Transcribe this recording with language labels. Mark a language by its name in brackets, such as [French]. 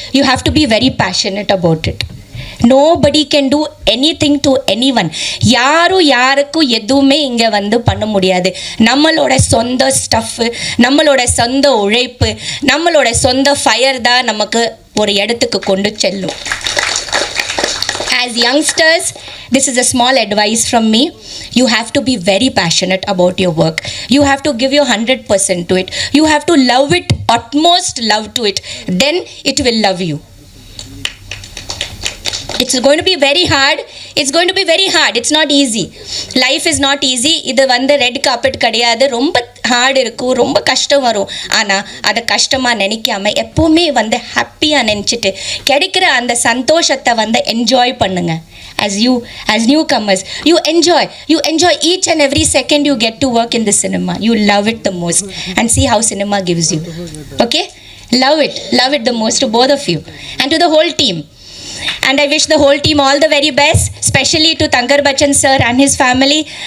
[English] You have to be very passionate about it. Nobody can do anything to anyone. [Tamil] யாருக்கும் எதுவுமே இங்கே வந்து பண்ண முடியாது. நம்மளோட சொந்த ஸ்டஃப்பு, நம்மளோட சொந்த உழைப்பு, நம்மளோட சொந்த ஃபயர் தான் நமக்கு ஒரு இடத்துக்கு கொண்டு செல்லும். [English] As youngsters, this is a small advice from me. You have to be very passionate about your work. You have to give your 100% to it. You have to love it, utmost love to it. Then it will love you. It's going to be very hard. It's going to be very hard. It's not easy. Life is not easy. [Tamil] இது வந்து red carpet கிடையாது. ரொம்ப heart இருக்கும், ரொம்ப கஷ்டம் வரும். ஆனால் அதை கஷ்டமாக நினைக்காம எப்போவுமே வந்து ஹாப்பியாக நினச்சிட்டு கிடைக்கிற அந்த சந்தோஷத்தை வந்து என்ஜாய் பண்ணுங்க. As newcomers, you enjoy each and every second you get to work in the cinema. You love it the most, and see how cinema gives you. Okay, love it the most, to both of you and to the whole team. And I wish the whole team all the very best, especially to Thankar Bachchan sir and his family.